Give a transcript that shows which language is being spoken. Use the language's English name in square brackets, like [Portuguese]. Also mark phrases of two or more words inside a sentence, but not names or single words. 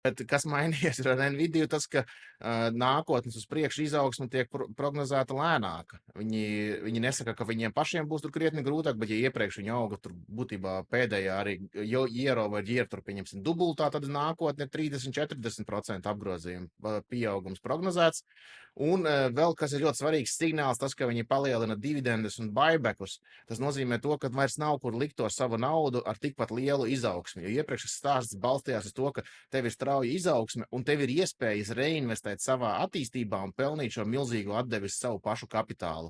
[Latvian] Bet kas mainījies ar Nvidia, tas, ka nākotnes uz priekšu izaugsme tiek prognozēta lēnāka. Viņi nesaka, ka viņiem pašiem būs tur krietni grūtāk, bet ja iepriekš viņi auga tur būtībā pēdējā arī [English] year over year, [Latvian] tur pieņemsim dubultā, tad nākotne 30-40% apgrozījuma pieaugums prognozēts. Un vēl, kas ir ļoti svarīgs signāls, tas, ka viņi palielina dividendus un buybackus, tas nozīmē to, ka vairs nav kur likt to savu naudu ar tikpat lielu izaugsmi. Jo iepriekšējais stāsts balstījās uz to, ka tev ir strauja izaugsme un tev ir iespējas reinvestēt savā attīstībā un pelnīt šo milzīgo atdevi savu pašu kapitālu.